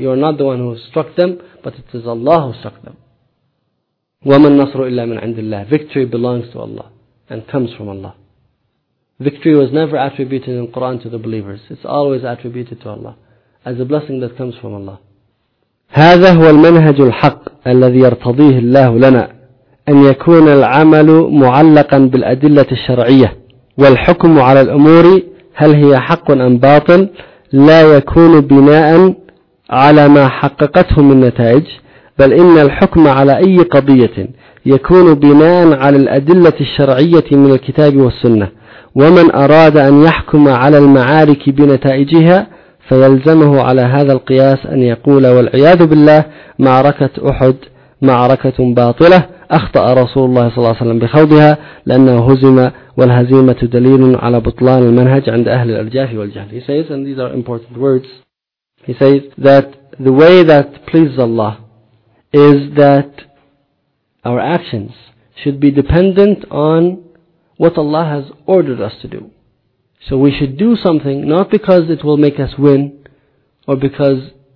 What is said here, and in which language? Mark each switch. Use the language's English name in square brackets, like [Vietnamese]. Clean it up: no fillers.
[English] You are not the one who struck them, but it is Allah who struck them. [Arabic] وَمَا النَّصْرُ إِلَّا مِنْ عِنْدِ اللَّهِ. [English] Victory belongs to Allah and comes from Allah. Victory was never attributed in the Quran to the believers. It's always attributed to Allah as a blessing that comes from Allah. [Arabic] هَذَا هُوَ الْمَنْهَجُ الْحَقِّ الَّذِي يَرْتَضِيهِ اللَّهُ لَنَا أَنْ يَكُونَ الْعَمَلُ مُعَلَّقًا بِالْأَدِلَّةِ الشَّرْعِيَّةِ وَالْحُكُمُ عَلَى الْأُمُورِ هَلْ هِيَ حَقٌّ أَمْ بَاطِلٌ لَا يَكُونُ بِنَاءً عَلَى مَا حَقَّقَتْهُ مِنْ نَتَائِجِ بل إن الحكم على أي قضية يكون بناء على الأدلة الشرعية من الكتاب والسنة ومن أراد أن يحكم على المعارك بنتائجها فيلزمه على هذا القياس أن يقول والعياذ بالله معركة أحد معركة باطلة أخطأ رسول الله صلى الله عليه وسلم بخوضها لأنه هزم والهزيمة دليل على بطلان المنهج عند أهل الأرجاف والجهل. [English] He says, and these are important words, he says that the way that pleases Allah is that our actions should be dependent on what Allah has ordered us to do. So we should do something not because it will make us win or because